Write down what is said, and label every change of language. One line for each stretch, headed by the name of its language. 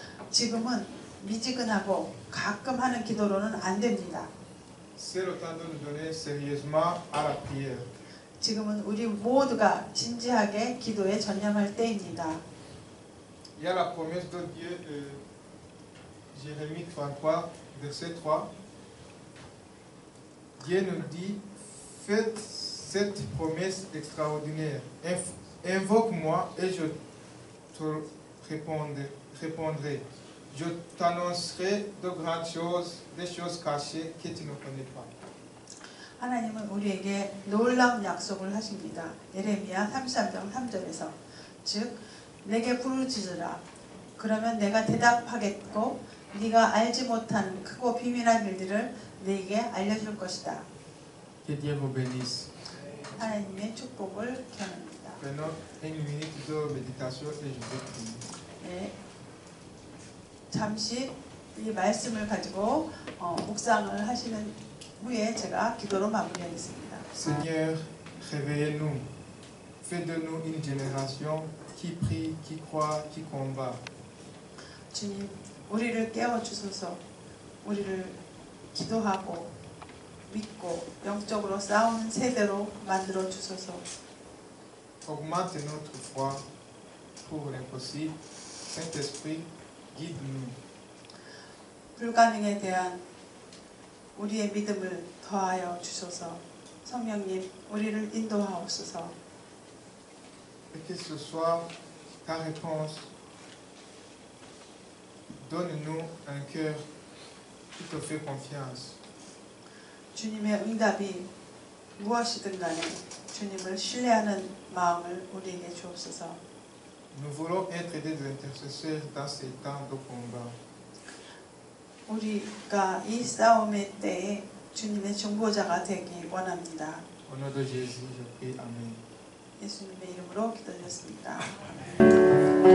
Korean: 지금은 미지근하고 가끔 하는 기도로는 안 됩니다.
French: C'est le temps de nous donner sérieusement à la prière.
Korean: 지금은 우리 모두가 진지하게 기도에 전념할 때입니다.
French: Il y a la promesse de Dieu, Jérémie 33, verset 3. Dieu nous dit, faites cette promesse extraordinaire. Invoque-moi et je te répondrai. Je t'annoncerai de grandes choses, des choses cachées que tu ne connais pas.
Korean: 하나님은 우리에게 놀라운 약속을 하십니다. 예레미야 33장 3절에서 즉 내게 부르짖으라 그러면 내가 대답하겠고 네가 알지 못하는 크고 비밀한 일들을 네게 알려줄 것이다.
French: Que Dieu vous bénisse.
Korean: 하나님의 축복을 기원합니다.
French: Prenons une minute de méditation et je vais prier.
Korean: 네, 잠시 이 말씀을 가지고 묵상을 하시는 후에 제가 기도로 마무리하겠습니다.
French: Seigneur, réveillez-nous. Fais de nous une génération qui prie, qui croit, qui combat.
Korean: 주님, 우리를 깨워주소서. 우리를 기도하고 믿고 영적으로 싸우는 세대로 만들어 주소서.
French: Augmente notre foi pour l'impossible. Saint-Esprit, guide-nous.
Korean: 불가능에 대한 우리의 믿음을 더하여 주소서. 성령님, 우리를 인도하옵소서.
French: Et que ce soit ta réponse. Donne-nous un cœur qui te fait confiance.
Korean: 주님의 응답이 무엇이든 간에 주님을 신뢰하는 마음을 우리에게 주옵소서.
French: Nous voulons être des intercesseurs dans ces temps de combat.
Korean: 우리가 이 싸움의 때에 주님의 중보자가 되기 원합니다.
French: Au nom de Jésus, je prie. Amen.
Korean: 예수님의 이름으로 기도드렸습니다.